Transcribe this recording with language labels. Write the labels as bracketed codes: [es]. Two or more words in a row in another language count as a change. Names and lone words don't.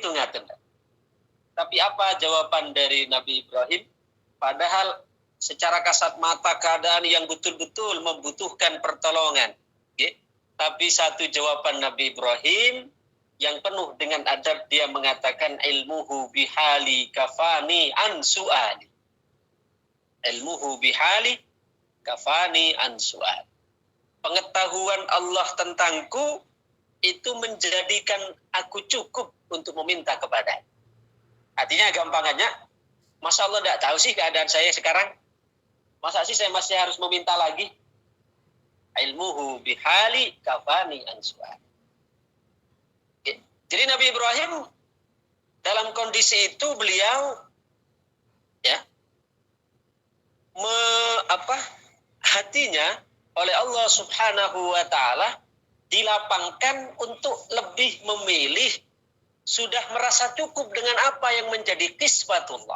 [id] Tapi apa jawaban dari Nabi Ibrahim? Padahal secara kasat mata keadaan yang betul-betul membutuhkan pertolongan. Tapi satu jawaban Nabi Ibrahim yang penuh dengan adab, dia mengatakan, [ar] علمه بحالي كفاني عن سؤالي. علمه بحالي كفاني عن سؤالي. [id] Pengetahuan Allah tentangku itu menjadikan aku cukup untuk meminta kepadanya. Artinya gampangannya, masa Allah tidak tahu sih keadaan saya sekarang? Masa sih saya masih harus meminta lagi? [ar] علمه بحالي كفاني عن سؤالي. [id] Jadi Nabi Ibrahim dalam kondisi itu beliau hatinya oleh Allah [ar] سبحانه وتعالى [id] dilapangkan untuk lebih memilih, sudah merasa cukup dengan apa yang menjadi qismatullah.